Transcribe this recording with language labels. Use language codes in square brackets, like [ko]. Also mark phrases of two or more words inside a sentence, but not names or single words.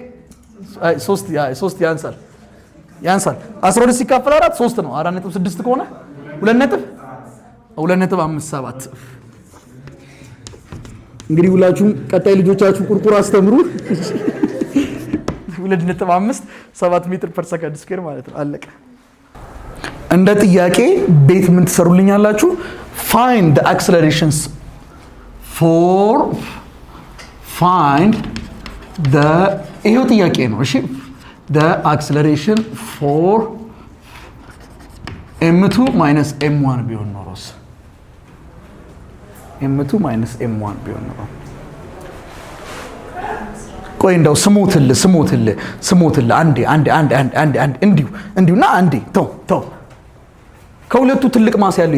[am] 3 ያንሳል 12 ሲካፈል 4 3 ነው 4.6 ከሆነ 2.57 እንግዲህ ሁላችሁም ቀጣይ ልጆቻችሁ ቁርቁር አስተምሩ 2.57 [en] meter per second square [am] ማለት ነው አለቀ እንደ ጥያቄ ቤት ምን ትሰሩልኛላችሁ [en] find the accelerations for find the [am] ይሄው ጥያቄ ነው እሺ [en] the acceleration for [am] m2 minus m1 ቢሆን ኖሮስ m2 minus m1 ቢሆን ኖሮ ቆይ እንደው ስሞትል አንዴ እንዲሁና አንዴ ተው ከሁለቱ ትልቅ ማስ ያለው